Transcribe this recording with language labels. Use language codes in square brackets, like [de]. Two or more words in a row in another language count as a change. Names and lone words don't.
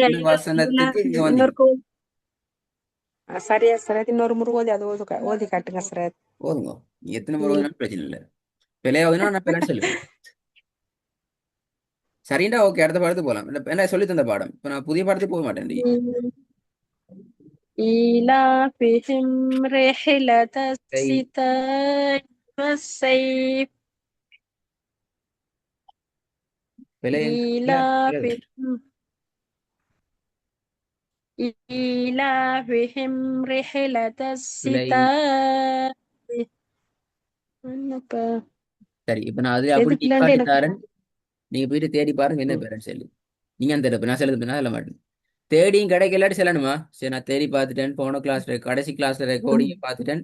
[ta] இந்த வசனத்துக்கு இங்க வந்தீங்க? இன்னொரு சரியா சரத் இன்னொரு முறை ஓதி அது ஓதி காட்டுங்க சரத். போதுங்க. நீ எத்தனை முறை ஓதுனாலும் பிரச்சனை இல்லை. பிள்ளையாவதுன்னா நான் பிள்ளைன்னு சொல்லுவேன். சரிண்டா, ஓகே, அடுத்த பாடத்துக்கு போகலாம். என்ன சொல்லி தந்த பாடம் இப்போ நான் புதிய பாடத்துக்கு போக மாட்டேன். [ar] إيلافهم رحلة الشتاء والصيف [ta] பிழை [ar] إيلافهم إيلافهم رحلة [ta] பிழை. [ar] الشتاء. என்னப்பா [ta] சரி, இப்ப நான் அதுல அப்படி எதுக்குலாண்டு நிப்பாட்டி எனக்கு தரேன். நீங்க போயிட்டு தேடி பாருங்க என்ன பேருன்னு சொல்லி. நீங்க அந்த தடவை நான் சொல்ல மாட்டேன். தேடியும் கிடைக்கலாட்டி சொல்லணுமா? சரி, நான் தேடி பார்த்துட்டேன். போன கிளாஸ் கடைசி கிளாஸ்ல ரெக்கார்டிங் பார்த்துட்டேன்.